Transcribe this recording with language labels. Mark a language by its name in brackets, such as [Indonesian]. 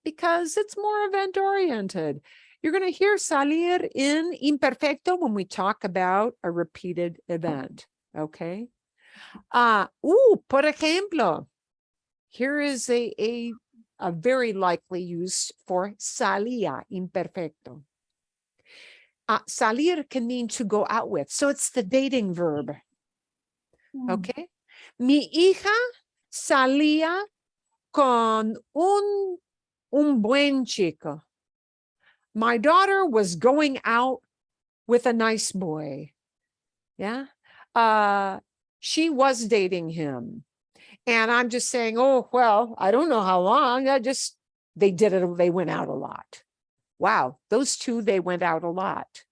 [English] Because it's more event-oriented. You're going to hear salir in imperfecto when we talk about a repeated event, okay? [Spanish] Por ejemplo, [English] here is a very likely used for salía, imperfecto. Salir can mean to go out with. So it's the dating verb. Okay. [Spanish] Mi hija salía con un buen chico. [English] My daughter was going out with a nice boy. Yeah. She was dating him. And I'm just saying, oh, well, I don't know how long. They did it. They went out a lot. Wow. Those two, they went out a lot.